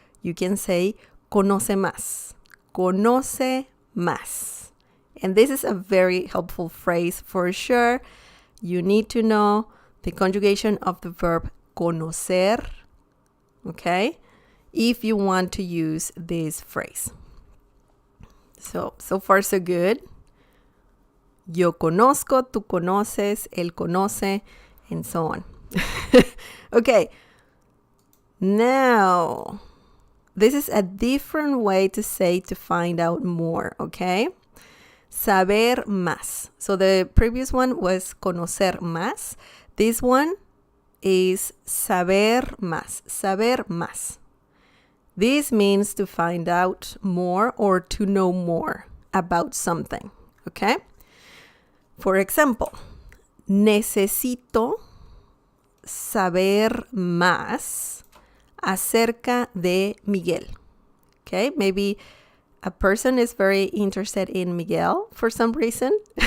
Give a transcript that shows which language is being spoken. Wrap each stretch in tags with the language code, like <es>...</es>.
<en>you can say</en> <es>conoce más. Conoce más.</es> <en>And this is a very helpful phrase for sure. You need to know the conjugation of the verb conocer, okay, if you want to use this phrase. So far so good.</en> <es>Yo conozco, tú conoces, él conoce,</es> <en>and so on. Okay. Now, this is a different way to say to find out more, okay?</en> <es>Saber más.</es> <en>So the previous one was conocer más. This one is</en> <es>saber más. Saber más.</es> <en>This means to find out more or to know more about something, okay? For example,</en> <es>necesito saber más acerca de Miguel.</es> <en>Okay, maybe a person is very interested in Miguel for some reason.</en>